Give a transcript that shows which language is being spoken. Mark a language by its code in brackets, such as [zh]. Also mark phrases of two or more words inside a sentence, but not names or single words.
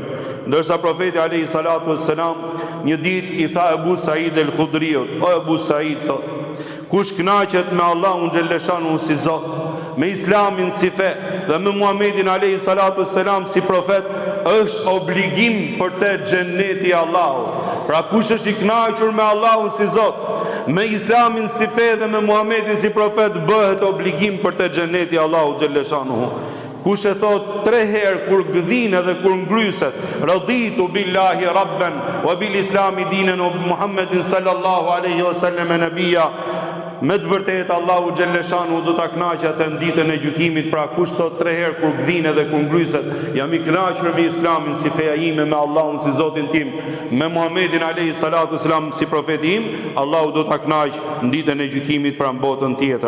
[sq] Ndërsa profeti [ar] عليه الصلاة والسلام [sq] një ditë i tha Abu Said el-Khudriut: "O Abu Said, thot, kush kënaqet me Allahun xhelleshanu si Zot, me Islamin si fe dhe me Muhamedin [ar] عليه الصلاة والسلام [sq] si profet, është obligim për te xheneti i Allahut." Pra kush është i kënaqur me Allahun si Zot, me Islamin si fe dhe me Muhamedin si profet, bëhet obligim për te xheneti i Allahut xhelleshanuhu. Kush e thot 3 herë kur gëdhin edhe kur ngryset: [ar] "رضيت بالله ربا وبالإسلام دينا وبمحمد صلى الله عليه وسلم نبيا", [sq] me të vërtetë Allahu xhelleshanu do ta kënaqë atë në ditën e gjykimit. Pra kush thot 3 herë kur gdhin edhe kur ngryset: "Jam i kënaqur me Islamin si feja ime, me Allahun si Zotin tim, me Muhamedin [ar] عليه الصلاة والسلام [sq] si profetin im", Allahu do ta kënaqë në ditën e gjykimit pra në botën tjetër.